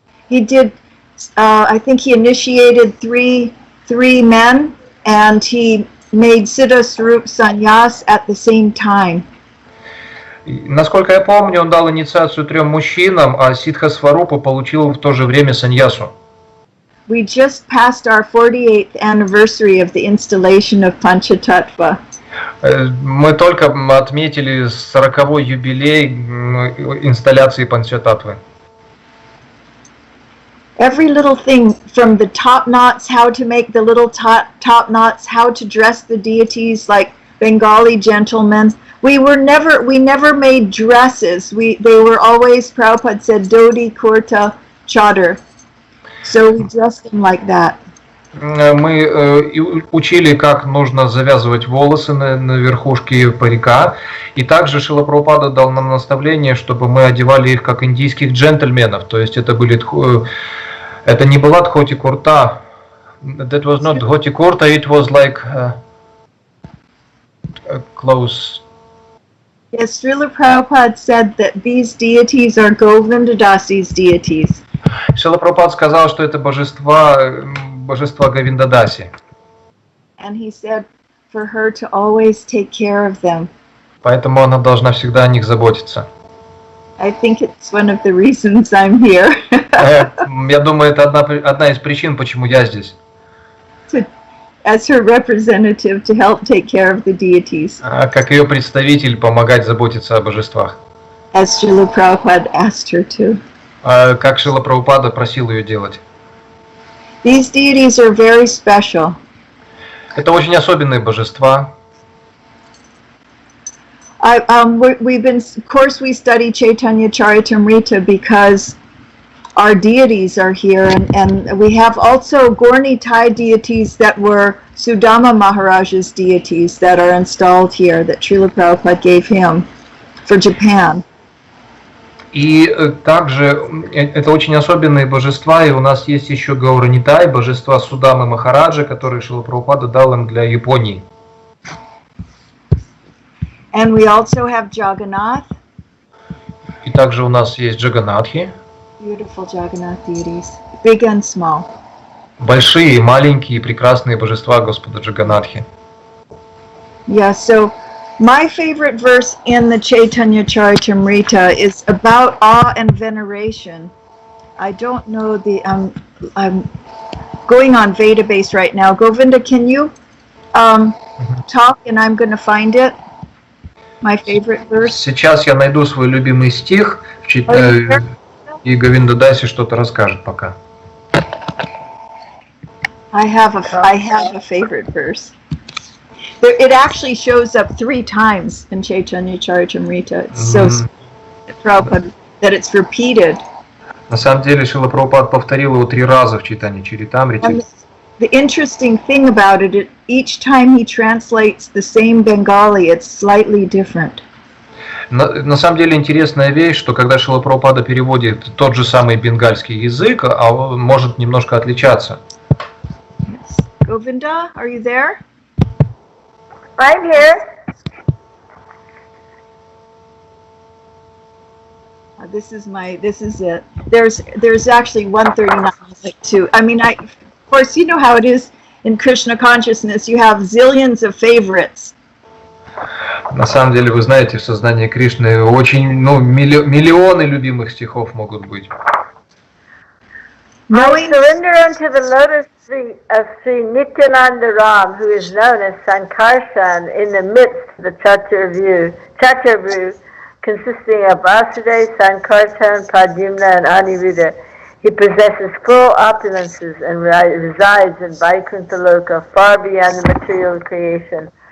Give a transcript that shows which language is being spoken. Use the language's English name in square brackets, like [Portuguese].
[English] He did I think he initiated three men, and he made Siddha Swarup Sannyas at the same time. [Russian] Насколько я помню, он дал инициацию 3 мужчинам, а Сидха Сварупа получил в то же время саньясу. [English] We just passed our 48th anniversary of the installation of Panchatattva. [Russian] Мы только отметили 40-й юбилей инсталляции Панчататтвы. [English] Every little thing, from the top knots, how to make the little top knots, how to dress the deities like Bengali gentlemen. We never made dresses. They were always, Prabhupada said, dhoti, kurta, chadar. So we dressed them like that. [Russian] Мы учили, как нужно завязывать волосы на верхушке парика, и также Шрила Прабхупада дал нам наставление, чтобы мы одевали их как индийских джентльменов, то есть это не была дхоти курта, [English] that was not dhoti kurta, it was like clothes. Yes, Srila Prabhupada said that these deities are Govinda Dasi's deities. [Russian] Шрила Прабхупада сказал, что это божества Говинда Даси. [English] And he said for her to always take care of them. [Russian] Поэтому она должна всегда о них заботиться. [English] I think it's one of the reasons I'm here. [Russian] Я думаю, это одна из причин, почему я здесь. [English] As her representative to help take care of the deities. [Russian] Как ее представитель, помогать заботиться о божествах. [English] As Srila Prabhupada asked her to. [Russian] Как Шрила Прабхупада просил ее делать. [English] These deities are very special. [Russian] Это очень особенные божества. [English] Of course, we study Chaitanya Charitamrita because our deities are here, and we have also Gorni Thai deities that were Sudama Maharaja's deities that are installed here that Srila Prabhupada gave him for Japan. [Russian] И также это очень особенные божества, и у нас есть еще Гаурanitai, божества Судамы Махараджа, которые Шрила Прабхупада дал им для Японии. [English] And we also have Jagannath. [Russian] И также у нас есть Джаганатхи. [English] Beautiful Jagannath deities, big and small. [Russian] Большие, маленькие, прекрасные божества Господа Джаганатхи. [English] Yeah, so my favorite verse in the Chaitanya Charitamrita is about awe and veneration. I don't know I'm going on Vedabase right now. Govinda, can you talk and I'm going to find it? My favorite verse. [Russian] Сейчас я найду свой любимый стих, и Говинда Даси что-то расскажет пока. [English] I have a favorite verse. It actually shows up 3 times in Chaitanya Charitamrita. It's so Prabhupada that it's repeated. [Russian] На самом деле Шрила Прабхупад повторил его 3 раза в читании Чаритамрите. [English] The interesting thing about it, each time he translates the same Bengali, it's slightly different. [Russian] На самом деле интересная вещь, что когда Шрила Прабхупада переводит тот же самый бенгальский язык, а он может немножко отличаться. [English] Yes. Govinda, are you there? I'm here. This is it. There's actually 139 like two. I mean, of course, you know how it is in Krishna consciousness. You have zillions of favorites. [Russian] На самом деле, вы знаете, в сознании Кришны очень, миллионы любимых стихов могут быть. [English] I surrender unto the lotus feet of Sri Nityananda Ram, who is known as Sankarshan, in the midst of the Chaturvyu, consisting of Vasudev, Sankarshan, Pradyumna, and Aniruddha. He possesses full opulences and resides in Vaikuntha Loka, far beyond the material creation.